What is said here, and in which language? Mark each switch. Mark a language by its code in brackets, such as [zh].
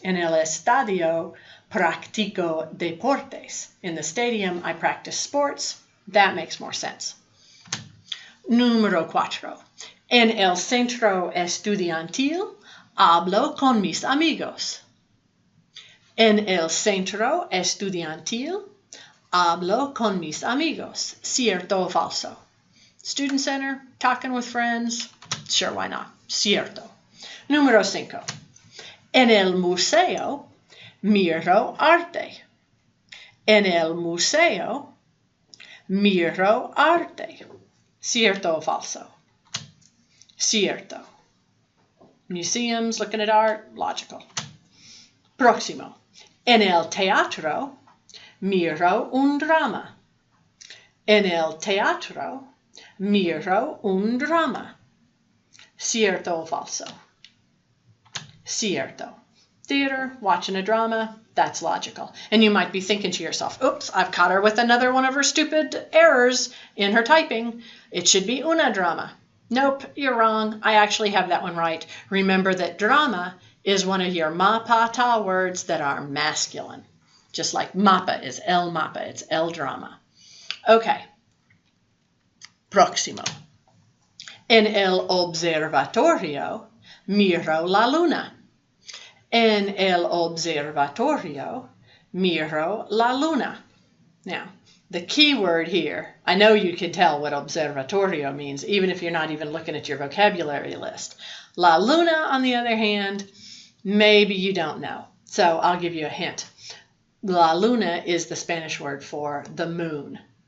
[es] En el estadio practico deportes. [en] In the stadium, I practice sports. That makes more sense. [es] Número 4. En el centro estudiantil hablo con mis amigos. En el centro estudiantil hablo con mis amigos. ¿Cierto o falso? [en] Student center, talking with friends. Sure, why not? [es] Cierto. Número 5. En el museo miro arte. En el museo miro arte. ¿Cierto o falso? Cierto. [en] Museums, looking at art, logical. [es] Próximo. En el teatro miro un drama. En el teatro miro un drama. ¿Cierto o falso? Cierto. [en] Theater, watching a drama, that's logical. And you might be thinking to yourself, oops, I've caught her with another one of her stupid errors in her typing. It should be una drama. Nope, you're wrong. I actually have that one right. Remember that drama is one of your mapa words that are masculine. Just like mapa is el mapa, it's el drama. Okay. Próximo. [es] En el observatorio miro la luna. En el observatorio miro la luna. [en] Now, the key word here, I know you can tell what observatorio means, even if you're not even looking at your vocabulary list. La luna, on the other hand, maybe you don't know. So I'll give you a hint. La luna is the Spanish word for the moon.